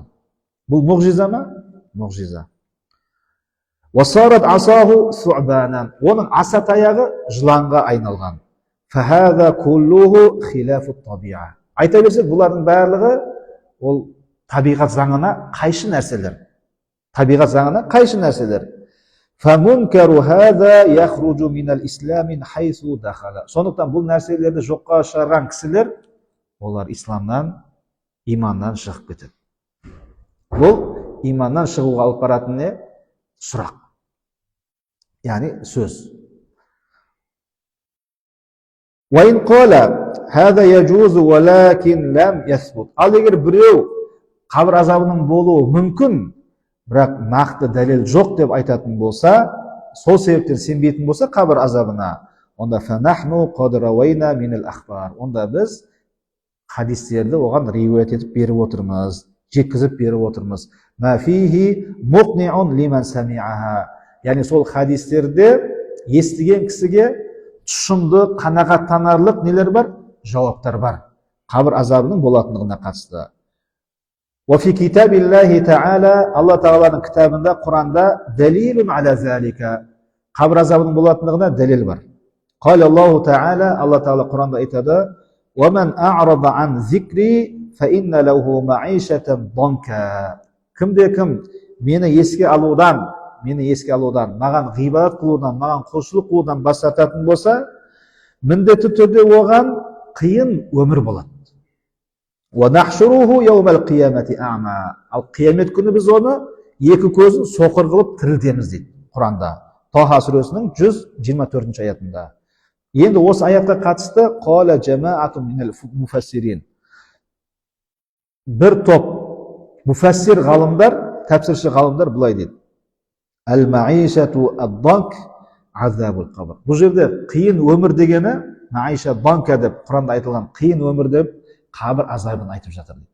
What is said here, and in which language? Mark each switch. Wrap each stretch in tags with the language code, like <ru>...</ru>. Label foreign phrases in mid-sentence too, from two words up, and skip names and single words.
<kk>Бұл мұғжиза ма? Мұғжиза.</kk> <ar>وصارت عصاه ثعبانا.</ar> <kk>Оның аса таяғы жыланға айналған.</kk> <ar>فهذا كله خلاف الطبيعة.</ar> <kk>Айта берсек, бұлардың барлығы ол табиғат заңына қайшы нәрселер. Табиғат заңына қайшы нәрселер.</kk> <ar>فمنكر هذا يخرج من الإسلام حيث دخل.</ar> <kk>Сондықтан бұл нәрселерді жоққа шығарған кісілер, олар исламнан, иманнан шығып кетеді. Бұл иманнан шығуға алып баратын не? Сұрақ. Яғни сөз.</kk> <ar>وإن قال هذا يجوز ولكن لم يثبت.</ar> <kk>Ал егер біреу қабір азабының болуы мүмкін, бірақ нақты дәлел жоқ деп айтатын болса, сол себептен сенбейтін болса қабір азабына, онда</kk> <ar>فنحن قد روينا من الأخبار.</ar> <kk>Онда біз хадистерді оған риуаят етіп беріп отырмыз, жеткізіп беріп отырмыз.</kk> <ar>ما فيه مقنع لمن سمعه.</ar> <kk>Яғни сол хадистерде естіген кісіге тұшымды, қанағаттанарлық нелер бар? Жауаптар бар. Қабір азабының болатындығына қатысты.</kk> <ar>وفي كتاب الله تعالى الله تعالى</ar> <kk>كتابында Құранда</kk> <ar>دليل على ذلك</ar> <kk>قبر азабының болатындығына дәлел бар.</kk> <ar>قال الله تعالى الله تعالى</ar> <kk>Құранда айтады:</kk> <ar>ومن أعرض عن ذكري فإن له معيشة ضنكا.</ar> <kk>Кім мені еске алудан, маған ғибадат қылудан, маған құлшылық қылудан бас тартатын болса, міндетті түрде оған қиын өмір болады.</kk> <ar>وَنَحْشُرُهُ يَوْمَ الْقِيَامَةِ أَعْمَى.</ar> <kk>Ал қиямет күні біз оны екі көзін соқыр қылып тірілтеміз дейді Құранда. Таха сүресінің 124 аятында. Енді осы аятқа қатысты</kk> <ar>قَالَ جَمَاعَةٌ مِنَ الْمُفَسِّرِينَ.</ar> <kk>Бір топ муфассир ғалымдар, тәпсірші ғалымдар бұлай дейді:</kk> <ar>المعيشة الضنك عذاب القبر.</ar> <kk>Бұл жерде қиын өмір дегені,</kk> <ar>معيشة ضنكا</ar> <kk>деп Құранда айтылған қиын өмір деп қабір азабын айтып жатыр дейді.</kk>